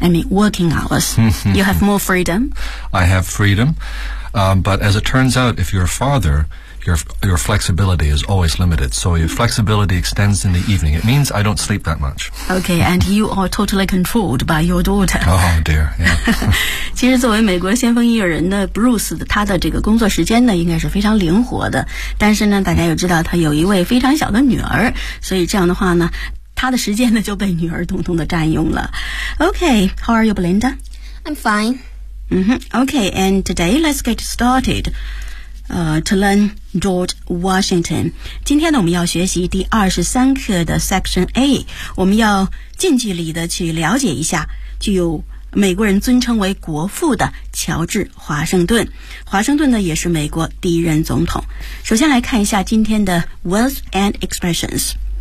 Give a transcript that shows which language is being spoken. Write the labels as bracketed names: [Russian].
[English] I mean, working hours. You have more freedom? I have freedom. But as it turns out, if you're a father, your flexibility is always limited. So your flexibility extends in the evening. It means I don't sleep that much. Okay, and you are totally controlled by your daughter. Oh, dear, yeah. [Chinese] 其实作为美国先锋音乐人的 Bruce， 他的这个工作时间呢应该是非常灵活的，但是呢大家也知道他有一位非常小的女儿，所以这样的话呢他的时间呢就被女儿统统的占用了。 [English] OK, how are you, Belinda? I'm fine. OK, and today let's get started to learn George Washington. [Chinese] 今天呢我们要学习第23课的 Section A， 我们要近距离的去了解一下具有美国人尊称为国父的乔治华盛顿。华盛顿呢也是美国第一任总统。首先来看一下今天的 [English] words and expressions.